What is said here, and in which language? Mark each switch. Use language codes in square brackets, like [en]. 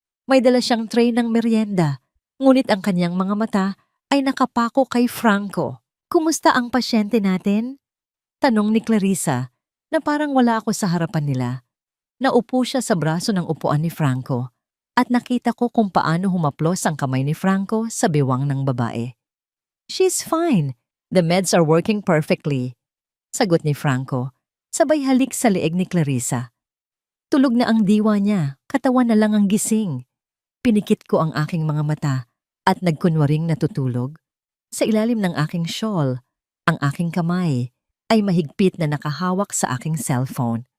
[tl] May dala siyang tray ng merienda, ngunit ang kanyang mga mata ay nakapako kay Franco. Kumusta ang pasyente natin? Tanong ni Clarissa na parang wala ako sa harapan nila. Naupo siya sa braso ng upuan ni Franco at nakita ko kung paano humaplos ang kamay ni Franco sa bewang ng babae. [en] She's fine. The meds are working perfectly. [tl] Sagot ni Franco, sabay halik sa leeg ni Clarissa. Tulog na ang diwa niya, katawan na lang ang gising. Pinikit ko ang aking mga mata at nagkunwaring natutulog. Sa ilalim ng aking shawl, ang aking kamay ay mahigpit na nakahawak sa aking cellphone.